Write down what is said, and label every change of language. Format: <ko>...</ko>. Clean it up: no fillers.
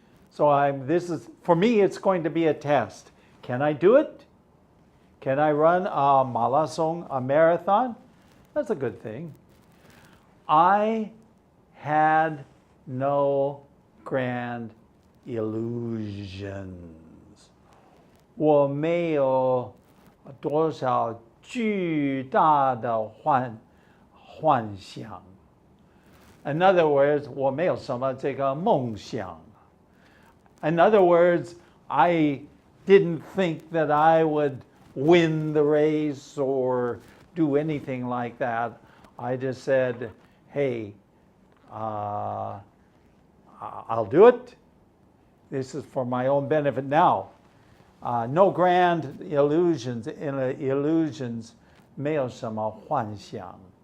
<en>So for me, it's going to be a test. Can I do it? Can I run a marathon? That's a good thing. I had no grand illusions.</en> <zh>我没有多少巨大的幻想.</zh> <en>In other words,</en> <zh>我没有什么这个梦想.</zh> <en>In other words, I didn't think that I would win the race or do anything like that. I just said, hey, I'll do it. This is for my own benefit now. No grand illusions.</en> <zh>Illusions 没有什么幻想.</zh>